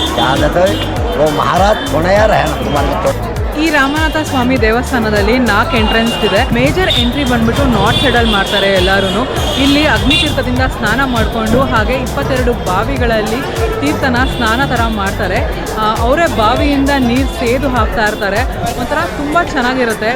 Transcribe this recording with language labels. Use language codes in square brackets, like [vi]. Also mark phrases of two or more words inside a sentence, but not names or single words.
[kn] क्या चाहते वो महाराज होने यार रहना तुम्हारे तो। ಈ ರಾಮನಾಥ ಸ್ವಾಮಿ ದೇವಸ್ಥಾನದಲ್ಲಿ 4 ಎಂಟ್ರೆನ್ಸ್ ಇದೆ. [en] major entry [kn] ಬಂದ್ಬಿಟ್ಟು ನಾರ್ತ್ ಸೈಡಲ್ಲಿ ಮಾಡ್ತಾರೆ ಎಲ್ಲರೂ. ಇಲ್ಲಿ ಅಗ್ನಿತೀರ್ಥದಿಂದ ಸ್ನಾನ ಮಾಡಿಕೊಂಡು ಹಾಗೆ 22 ಬಾವಿಗಳಲ್ಲಿ ತೀರ್ಥನ ಸ್ನಾನ ಥರ ಮಾಡ್ತಾರೆ. ಅವರೇ ಬಾವಿಯಿಂದ ನೀರು ಸೇದು ಹಾಕ್ತಾ ಇರ್ತಾರೆ. ಒಂಥರ ತುಂಬ ಚೆನ್ನಾಗಿರುತ್ತೆ.